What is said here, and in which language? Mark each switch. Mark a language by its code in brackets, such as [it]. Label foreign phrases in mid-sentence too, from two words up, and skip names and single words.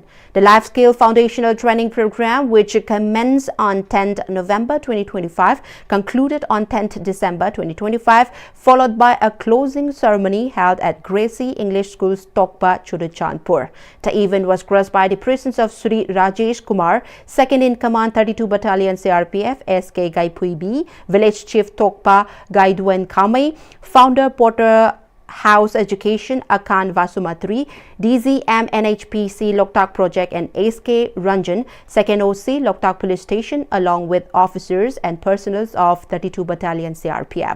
[en] The Life Skill Foundational Training Program, which commenced on 10th November 2025, concluded on 10th December 2025, followed by a closing ceremony held at Gracie English School's Tokpa, Chudachandpur. The event was graced by the presence of Sri Rajesh Kumar, 2nd in Command 32 Battalion CRPF, SK Gaipui B, Village Chief Tokpa Gaiduen Kamai, Founder Porter House Education Akan Vasumatri, DZM NHPC Loktak Project and SK Ranjan, 2nd OC Loktak Police Station, along with officers and personnel of 32 Battalion CRPF.